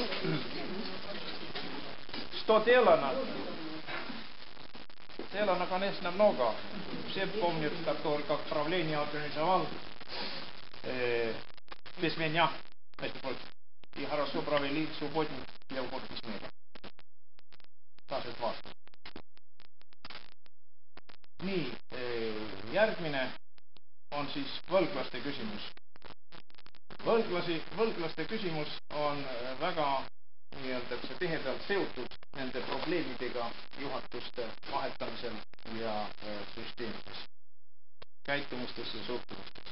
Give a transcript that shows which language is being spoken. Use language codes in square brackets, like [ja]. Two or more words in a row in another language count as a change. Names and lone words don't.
[ru] Что делано? Делано, конечно, много. Все помнят, как правление организовал без меня. И хорошо провели субботник для уборки снега. Даже 20. [et] Nii, järgmine on siis võlglaste küsimus. Võlglaste küsimus on väga nii-öeldakse tihedalt seotud nende probleemidega juhatuste vahetamisel ja süsteemides, käitumustes ja suhtumustes.